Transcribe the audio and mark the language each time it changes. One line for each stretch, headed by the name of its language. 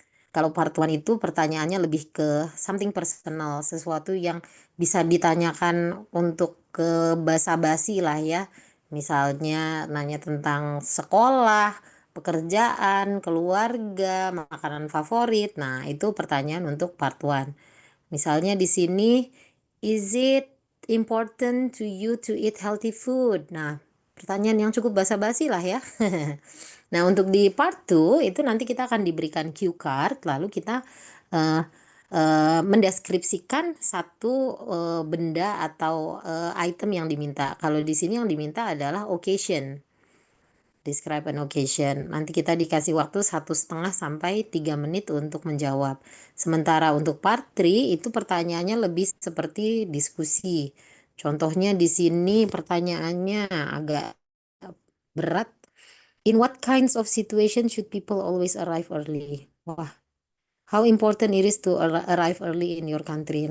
Indonesian: Kalau part 1 itu pertanyaannya lebih ke
English: something personal,
Indonesian: sesuatu yang bisa ditanyakan untuk ke basa-basi lah ya. Misalnya nanya tentang sekolah, pekerjaan, keluarga, makanan favorit. Nah, itu pertanyaan untuk part 1. Misalnya di sini,
English: is it important to you to eat healthy food?
Indonesian: Nah, pertanyaan yang cukup basa-basi lah ya. Nah, untuk di part 2 itu nanti kita akan diberikan cue card, lalu kita mendeskripsikan satu benda atau item yang diminta. Kalau di sini yang diminta adalah occasion.
English: Describe an occasion.
Indonesian: Nanti kita dikasih waktu 1,5 sampai 3 menit untuk menjawab. Sementara untuk part 3 itu pertanyaannya lebih seperti diskusi. Contohnya di sini pertanyaannya agak berat.
English: In what kinds of situation should people always arrive early? Wah, how important it is to arrive early in your country.